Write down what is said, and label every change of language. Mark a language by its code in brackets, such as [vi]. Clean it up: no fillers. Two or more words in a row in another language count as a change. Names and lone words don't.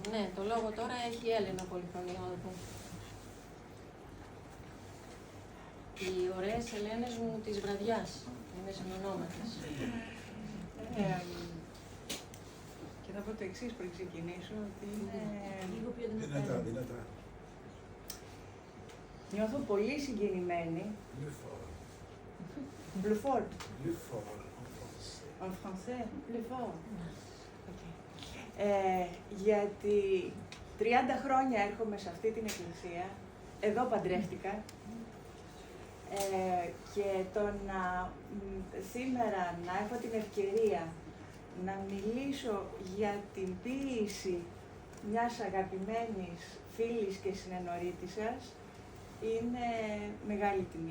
[el] Ναι, το λόγο τώρα έχει η Έλενα Πολυχρονία. Οι ωραίες Ελένες μου της βραδιάς. Είναι συνονόματες. Και θα πω το εξής πριν ξεκινήσω, ότι είναι... Λίγο πιο Δυνατά. Νιώθω πολύ συγκινημένη. [fr] Le fort. En français. Le fort. [el] Γιατί 30 χρόνια έρχομαι σε αυτή την εκκλησία, εδώ παντρεύτηκα, και το να σήμερα να έχω την ευκαιρία να μιλήσω για την ποίηση μιας αγαπημένης φίλης και συνενορήτησας είναι μεγάλη τιμή.